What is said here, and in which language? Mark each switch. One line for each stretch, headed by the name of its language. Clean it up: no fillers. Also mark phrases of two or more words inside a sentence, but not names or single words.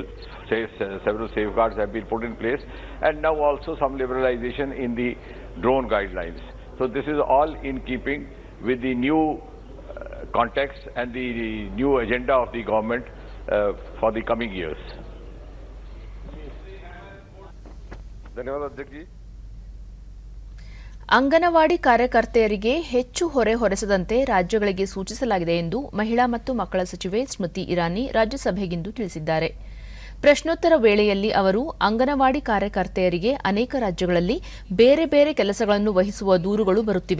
English: Several safeguards have been put in place, and now also some liberalization in the drone guidelines. So this is all in keeping with the new context and the new agenda of the government for the coming years.
Hindi: धन्यवाद अध्यक्ष जी.
Kannada: ಅಂಗನವಾಡಿ ಕಾರ್ಯಕರ್ತೆಯರಿಗೆ ಹೆಚ್ಚು ಹೊರೆ ಹೊರಿಸದಂತೆ ರಾಜ್ಯಗಳಿಗೆ ಸೂಚಿಸಲಾಗಿದೆ ಎಂದು ಮಹಿಳಾ ಮತ್ತು ಮಕ್ಕಳ ಸಚಿವೆ ಸ್ಮೃತಿ ಇರಾನಿ ರಾಜ್ಯಸಭೆಗಿಂದು ತಿಳಿಸಿದ್ದಾರೆ. ಪ್ರಶ್ನೋತ್ತರ ವೇಳೆಯಲ್ಲಿ ಅವರು ಅಂಗನವಾಡಿ ಕಾರ್ಯಕರ್ತೆಯರಿಗೆ ಅನೇಕ ರಾಜ್ಯಗಳಲ್ಲಿ ಬೇರೆ ಬೇರೆ ಕೆಲಸಗಳನ್ನು ವಹಿಸುವ ದೂರುಗಳು ಬರುತ್ತಿವೆ.